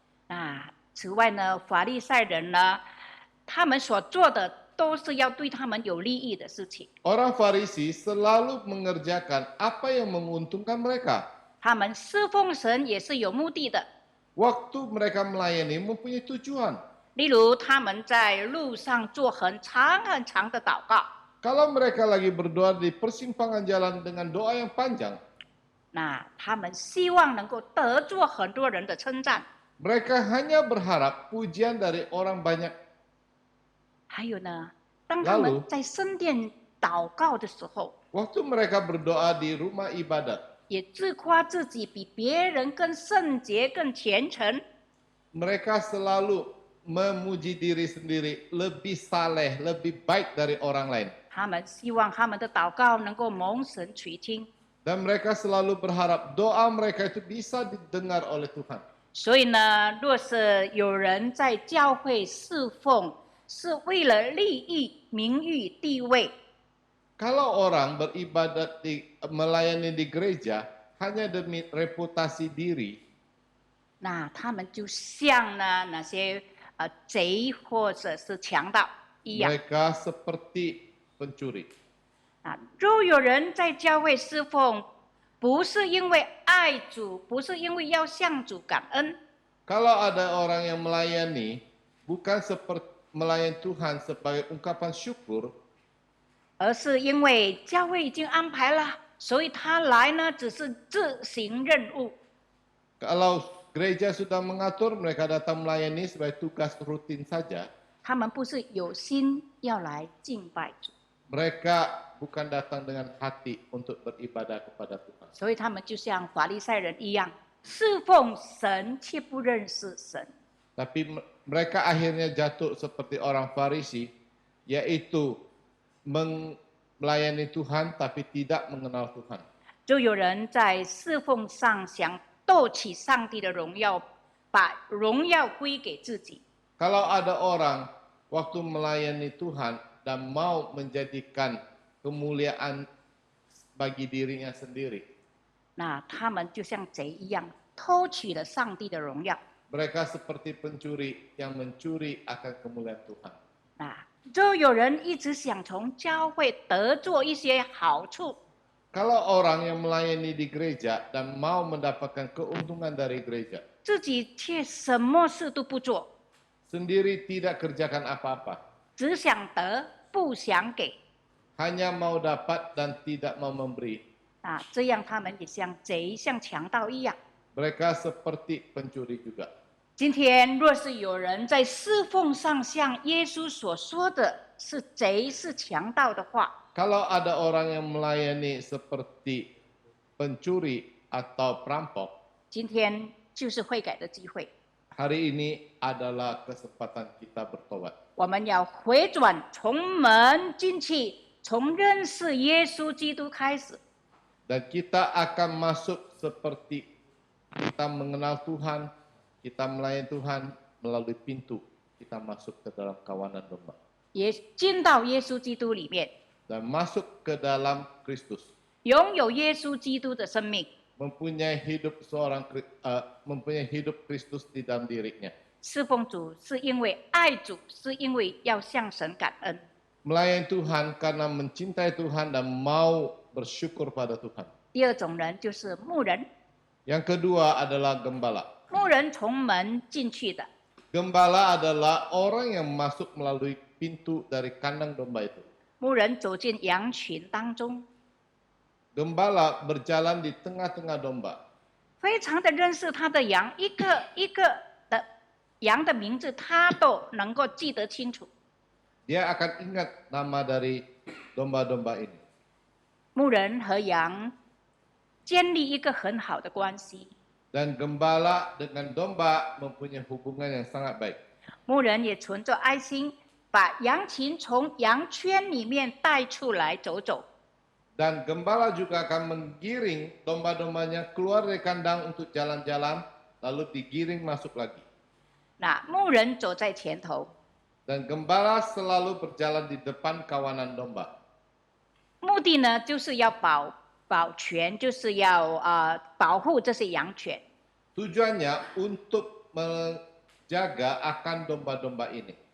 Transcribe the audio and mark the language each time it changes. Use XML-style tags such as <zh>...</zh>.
<zh>那此外呢，法利赛人呢，他们所做的都是要对他们有利益的事情。</zh> <id>Orang Farisi selalu mengerjakan apa yang menguntungkan mereka.</id> <zh>他们侍奉神也是有目的的，</zh> <id>Waktu mereka melayani mempunyai tujuan.</id> <zh>例如他们在路上做很长很长的祷告，</zh> <id>Kalau mereka lagi berdoa di persimpangan jalan dengan doa yang panjang,</id> <zh>那他们希望能够得着很多人的称赞。</zh> <id>mereka hanya berharap pujian dari orang banyak.</id> <zh>还有呢，当他们</zh> <id>Lalu</id> <zh>在圣殿祷告的时候，</zh> <id>Waktu mereka berdoa di rumah ibadat,</id> <zh>也自夸自己比别人更圣洁、更虔诚。</zh> <id>mereka selalu memuji diri sendiri lebih saleh, lebih baik dari orang lain.</id> <zh>他们希望他们的祷告能够蒙神垂听，</zh> <id>Dan mereka selalu berharap doa mereka itu bisa didengar oleh Tuhan.</id> <zh>所以呢，若是有人在教会侍奉，是为了利益、名誉、地位，</zh> <id>Kalau orang beribadat melayani di gereja hanya demi reputasi diri,</id> <zh>那他们就像呢那些贼或者是强盗一样。</zh> <id>mereka seperti pencuri.</id> <zh>啊，若有人在教会侍奉，不是因为爱主，不是因为要向主感恩，</zh> <id>Kalau ada orang yang melayani, bukan seperti melayani Tuhan sebagai ungkapan syukur,</id> <zh>而是因为教会已经安排了，所以他来呢只是执行任务。</zh> <id>kalau gereja sudah mengatur mereka datang melayani sebagai tugas rutin saja,</id> <zh>他们不是有心要来敬拜主，</zh> <id>mereka bukan datang dengan hati untuk beribadah kepada Tuhan.</id> <zh>所以他们就像法利赛人一样，侍奉神却不认识神。</zh> <id>Tapi mereka akhirnya jatuh seperti orang Farisi, yaitu melayani Tuhan tapi tidak mengenal Tuhan.</id> <zh>就有人在侍奉上想斗起上帝的荣耀，把荣耀归给自己。</zh> <id>Kalau ada orang waktu melayani Tuhan dan mau menjadikan kemuliaan bagi dirinya sendiri,</id> <zh>那他们就像贼一样，偷取了上帝的荣耀。</zh> <id>mereka seperti pencuri yang mencuri akan kemuliaan Tuhan.</id> <zh>那就有人一直想从教会得做一些好处，</zh> <id>Kalau orang yang melayani di gereja dan mau mendapatkan keuntungan dari gereja,</id> <zh>自己却什么事都不做，</zh> <id>sendiri tidak kerjakan apa-apa,</id> <zh>只想得不想给。</zh> <id>hanya mau dapat dan tidak mau memberi.</id> <zh>啊，这样他们也像贼、像强盗一样。</zh> <id>Mereka seperti pencuri juga.</id> <zh>今天若是有人在侍奉上像耶稣所说的是贼、是强盗的话，</zh> <id>Kalau ada orang yang melayani seperti pencuri atau perampok,</id> <zh>今天就是悔改的机会。</zh> <id>hari ini adalah kesempatan kita bertobat.</id> <zh>我们要回转，从门进去，从认识耶稣基督开始。</zh> <id>Dan kita akan masuk seperti kita mengenal Tuhan, kita melayani Tuhan melalui pintu. Kita masuk ke dalam kawanan domba.</id> <zh>也进到耶稣基督里面，</zh> <id>dan masuk ke dalam Kristus,</id> <zh>拥有耶稣基督的生命，</zh> <id>mempunyai hidup Kristus di dalam dirinya.</id> <zh>侍奉主是因为爱主，是因为要向神感恩。</zh> <id>Melayani Tuhan karena mencintai Tuhan dan mau bersyukur pada Tuhan.</id> <zh>第二种人就是牧人，</zh> <id>Yang kedua adalah gembala.</id> <zh>牧人从门进去的，</zh> <id>Gembala adalah orang yang masuk melalui pintu dari kandang domba itu.</id> <zh>牧人走进羊群当中，</zh> <id>Gembala berjalan di tengah-tengah domba.</id> <zh>非常的认识他的羊，一个一个的羊的名字，他都能够记得清楚。</zh> <id>Dia akan ingat nama dari domba-domba ini.</id> <zh>牧人和羊建立一个很好的关系，</zh> <id>Dan gembala dengan domba mempunyai hubungan yang sangat baik.</id> <zh>牧人也存着爱心，把羊群从羊圈里面带出来走走。</zh> <id>Dan gembala juga akan menggiring domba-dombanya keluar dari kandang untuk jalan-jalan, lalu digiring masuk lagi.</id> <zh>那牧人走在前头，</zh> <id>Dan gembala selalu berjalan di depan kawanan domba.</id> <zh>目的呢就是要保全，就是要保护这些羊犬。</zh> <id>Tujuannya untuk menjaga akan domba-domba ini.</id>